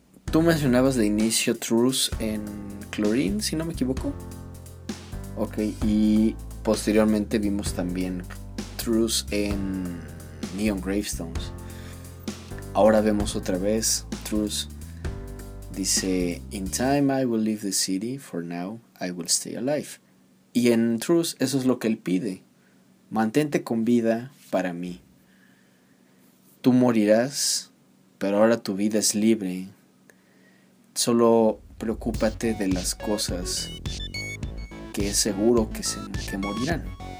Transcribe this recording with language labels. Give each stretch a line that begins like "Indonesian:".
Spanish: Tú mencionabas de inicio Truth en Chlorine, si no me equivoco. Ok, y posteriormente vimos también Truth en Neon Gravestones. Ahora vemos otra vez Truth. Dice,
English: in time I will leave the city, for now I will stay alive.
Spanish: Y en Truth, eso es lo que él pide. Mantente con vida para mí. Tú morirás, pero ahora tu vida es libre. Solo preocúpate de las cosas que es seguro que morirán.